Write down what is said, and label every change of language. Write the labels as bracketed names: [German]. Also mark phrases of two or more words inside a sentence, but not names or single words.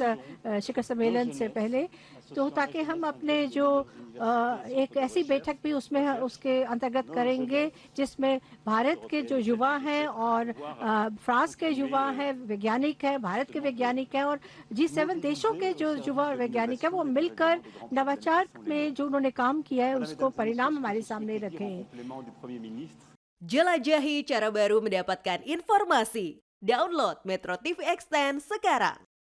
[Hindi] शिखर सम्मेलन से पहले, तो ताकि हम अपने जो एक ऐसी बैठक भी उसमें उसके अंतर्गत करेंगे जिसमें भारत के जो युवा हैं और फ्रांस के युवा हैं, वैज्ञानिक हैं, भारत के वैज्ञानिक हैं और G7 देशों के जो युवा वैज्ञानिक हैं वो मिलकर नवाचार में जो उन्होंने काम किया है उसको परिणाम हमारे सामने रखें। [Indonesian] Jelajahi cara baru mendapatkan informasi. Download Metro TV Extend sekarang.